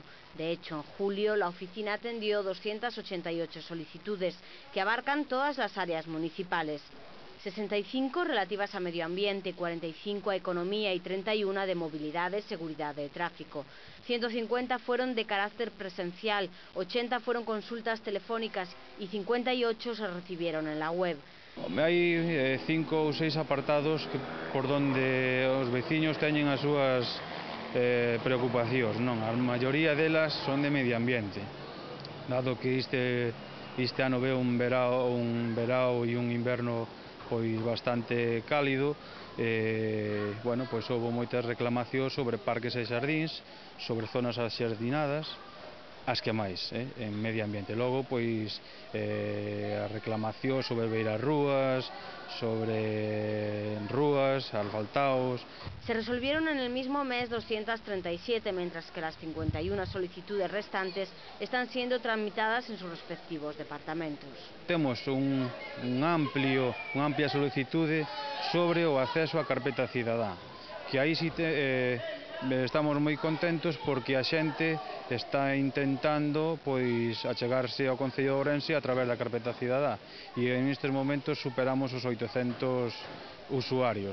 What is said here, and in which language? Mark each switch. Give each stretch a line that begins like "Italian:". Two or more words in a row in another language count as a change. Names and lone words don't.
Spanish: De hecho, en julio la oficina atendió 288 solicitudes que abarcan todas las áreas municipales. 65 relativas a medio ambiente, 45 a economía y 31 de movilidad y seguridad de tráfico. 150 fueron de carácter presencial, 80 fueron consultas telefónicas y 58 se recibieron en la web.
Galician: Hai 5 ou 6 apartados
Spanish: por donde
Galician: os veciños teñen as súas preocupacións. Non, a maioría delas son de medio ambiente, dado que este ano veo un verao e un inverno pois bastante cálido. Bueno, pois houve moitas reclamacións sobre parques e xardíns, sobre zonas axardinadas, as que máis, en medio ambiente. Logo, pois, a reclamación sobre beirarrúas, sobre rúas, asfaltaos.
Spanish: Se resolvieron en el mismo mes 237, mientras que las 51 solicitudes restantes están siendo tramitadas en sus respectivos departamentos.
Galician: Temos unha amplia solicitude sobre o acceso á carpeta cidadá, que aí si estamos moi contentos porque a xente está intentando pois achegarse ao Concello de Ourense a través da carpeta cidadá e en estes momentos superamos os 800 usuarios.